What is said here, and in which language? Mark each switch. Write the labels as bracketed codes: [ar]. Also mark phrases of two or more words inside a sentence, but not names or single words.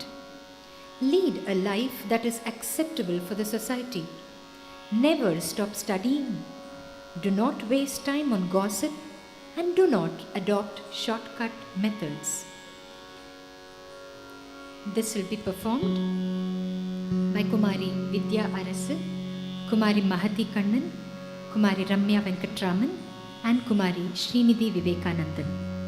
[en] Lead a life that is acceptable for the society. Never stop studying. Do not waste time on gossip and do not adopt shortcut methods. This will be performed by Kumari Vidya Arasu, Kumari Mahati Kannan, Kumari Ramya Venkatraman, and Kumari Srinidhi Vivekanandan.